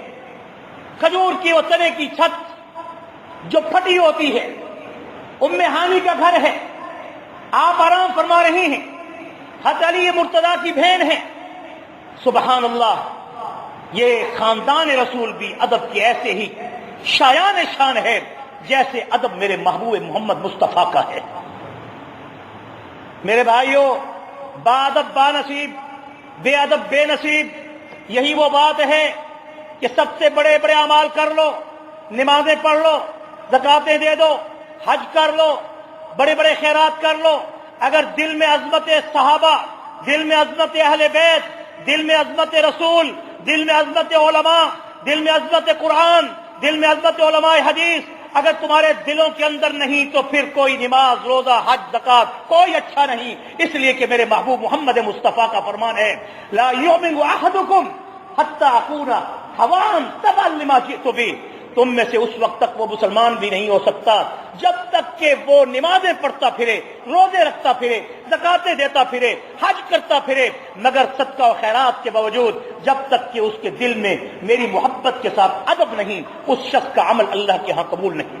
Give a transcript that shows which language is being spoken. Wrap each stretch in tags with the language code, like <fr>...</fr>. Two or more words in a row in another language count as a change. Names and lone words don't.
<ur>کھجور کی اور تنے کی چھت جو پھٹی ہوتی ہے، ام ہانی کا گھر ہے، آپ آرام فرما رہے ہیں، حضرت علی مرتضیٰ کی بہن ہے۔ سبحان اللہ، یہ خاندان رسول بھی ادب کے ایسے ہی شایان شان ہے جیسے ادب میرے محبوب محمد مصطفیٰ کا ہے۔ میرے بھائیوں، با ادب با نصیب، بے ادب بے نصیب، یہی وہ بات ہے کہ سب سے بڑے بڑے اعمال کر لو، نمازیں پڑھ لو، زکاتیں دے دو، حج کر لو، بڑے بڑے خیرات کر لو، اگر دل میں عظمت صحابہ، دل میں عظمت اہل بیت، دل میں عظمت رسول، دل میں عظمت علماء، دل میں عظمت قرآن، دل میں عظمت علماء حدیث اگر تمہارے دلوں کے اندر نہیں تو پھر کوئی نماز، روزہ، حج، زکات کوئی اچھا نہیں۔ اس لیے کہ میرے محبوب محمد مصطفیٰ کا فرمان ہے،</ur> <ar>لا یؤمن احدکم حتی اکون حواً تبعا لما جئت بہ،</ar> <ur>تم میں سے اس وقت تک وہ مسلمان بھی نہیں ہو سکتا جب تک کہ وہ نمازیں پڑھتا پھرے، روزے رکھتا پھرے، زکاتیں دیتا پھرے، حج کرتا پھرے، مگر صدقہ و خیرات کے باوجود جب تک کہ اس کے دل میں میری محبت کے ساتھ ادب نہیں، اس شخص کا عمل اللہ کے ہاں قبول نہیں۔</ur>